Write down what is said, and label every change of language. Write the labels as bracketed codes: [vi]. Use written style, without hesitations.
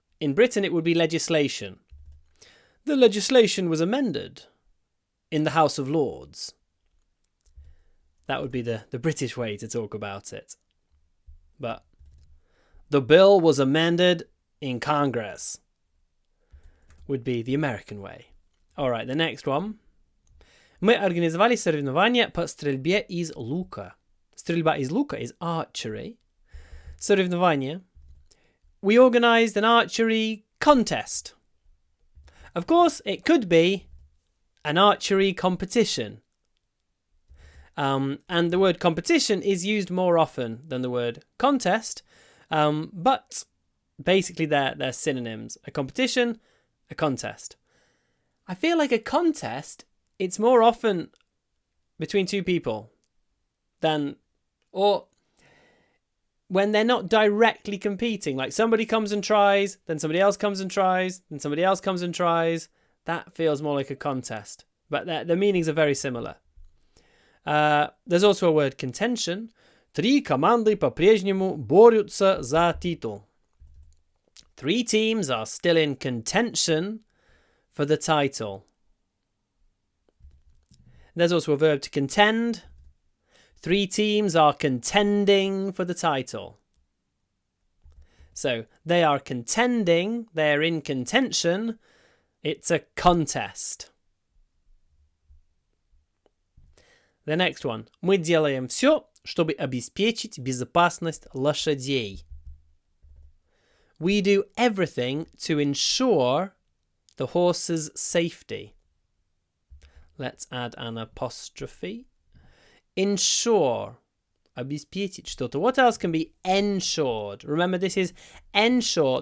[en] In Britain, it would be legislation. The legislation was amended in the House of Lords. That would be the British way to talk about it. But the bill was amended in Congress would be the American way. All right, the next one. [ru] Мы организовали соревнования по стрельбе из лука. Стрельба из лука [en] is archery. [ru] Соревнования. [en] We organised an archery contest. Of course, it could be an archery competition. And the word competition is used more often than the word contest. But basically they're synonyms. A competition, a contest. I feel like a contest, it's more often between two people than, or when they're not directly competing, like somebody comes and tries, then somebody else comes and tries, then somebody else comes and tries. That feels more like a contest. But the meanings are very similar. There's also a word contention. [ru] 3 команды по-прежнему борются за титул. [en] 3 teams are still in contention for the title. There's also a verb to contend. 3 teams are contending for the title. So they are contending, they're in contention. It's a contest. The next one. [ru] Мы делаем все, чтобы обеспечить безопасность лошадей. [en] We do everything to ensure the horse's safety. Let's add an apostrophe. Ensure. [ru] Обеспечить что-то. [en] What else can be ensured? Remember, this is ensure.